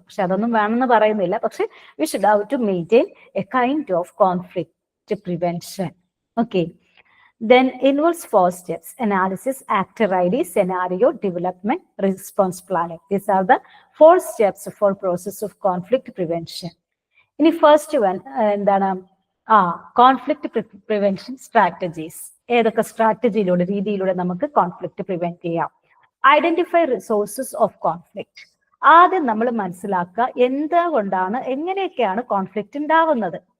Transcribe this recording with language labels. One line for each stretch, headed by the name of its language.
Malayalam: പക്ഷെ അതൊന്നും വേണമെന്ന് പറയുന്നില്ല. പക്ഷെ
English: We should have to maintain a kind of conflict prevention. Okay, then involves 4 steps: analysis, actor ID, scenario, development, response planning. These are the 4 steps for process of conflict prevention.
Malayalam: ഇനി first one എന്താണ്, conflict prevention strategies. ഏതൊക്കെ സ്ട്രാറ്റജിയിലൂടെ, രീതിയിലൂടെ നമുക്ക് conflict prevent ചെയ്യാം?
English: Identify resources of conflict.
Malayalam: ആദ്യം നമ്മൾ മനസ്സിലാക്കുക എന്തുകൊണ്ടാണ്, എങ്ങനെയൊക്കെയാണ് കോൺഫ്ലിക്റ്റ് ഉണ്ടാവുന്നത്.